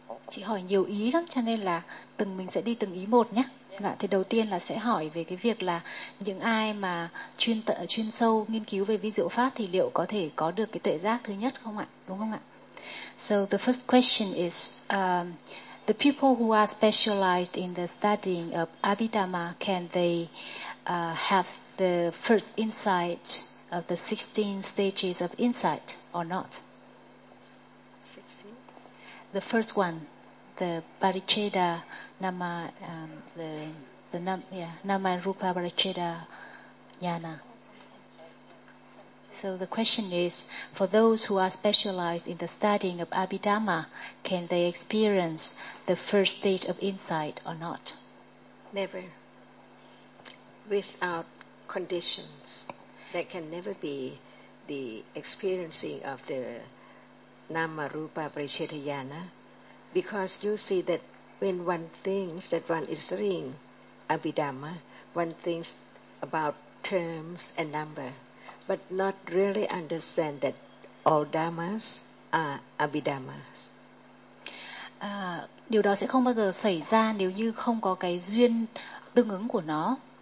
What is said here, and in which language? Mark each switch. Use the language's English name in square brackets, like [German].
[Vietnamese] Chị hỏi nhiều ý lắm, cho nên là từng mình sẽ đi từng ý một nhé. Dạ, thì đầu tiên là sẽ hỏi về cái việc là những ai mà chuyên sâu nghiên cứu về vi diệu pháp thì liệu có thể có được cái tuệ giác thứ nhất không ạ, đúng không ạ? So the first question is, [English] the people who are specialized in the studying of Abhidhamma, can they have the first insight of the 16 stages of insight or not? 16? The first one, the Paricheda Nama, Nama and Rupa Paricheda Jnana. So the question is, for those who are specialized in the studying of Abhidhamma, can they experience the first stage of insight or not? Never. Without conditions, there can never be the experiencing of the Nama Rupa Paricheda Jnana, because you see that when one thinks that one is doing Abhidhamma, one thinks about terms and number, but not really understand that all dhammas are Abhidhammas. [Vietnamese] Điều đó sẽ không bao giờ xảy ra nếu như không có cái duyên tương ứng của nó.